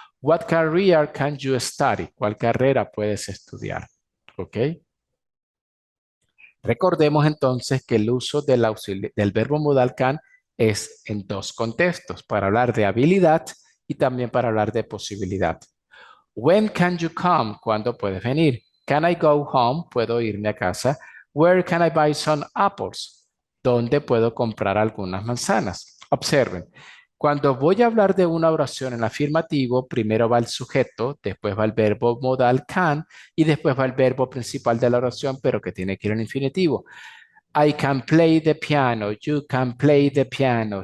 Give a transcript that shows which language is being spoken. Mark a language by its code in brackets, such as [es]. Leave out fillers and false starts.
[en] What career can you study? [es] ¿Cuál carrera puedes estudiar? ¿Ok? Recordemos entonces que el uso del verbo modal can es en dos contextos, para hablar de habilidad y también para hablar de posibilidad. [en] When can you come? [es] ¿Cuándo puedes venir? [en] Can I go home? [es] ¿Puedo irme a casa? [en] Where can I buy some apples? [es] ¿Dónde puedo comprar algunas manzanas? Observen, cuando voy a hablar de una oración en afirmativo, primero va el sujeto, después va el verbo modal can y después va el verbo principal de la oración, pero que tiene que ir en infinitivo. [en] I can play the piano. You can play the piano.